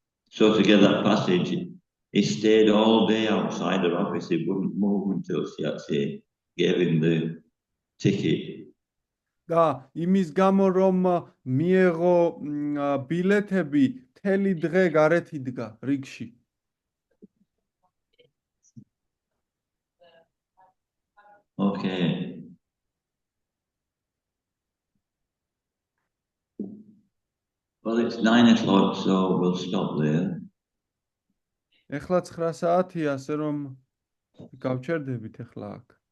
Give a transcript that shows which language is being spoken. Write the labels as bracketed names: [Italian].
[English] So to get that passage, he stayed all day outside her office. He wouldn't move until she actually gave him the ticket. [Georgian] და იმის გამო, რომ მიეღო ბილეთები, მთელი დღე გარეთ იდგა რიგში. [English] Okay. Well, it's 9 o'clock, so we'll stop there. [Georgian] ეხლა 9 საათია, ასე რომ გავჩერდებით ეხლა აქ.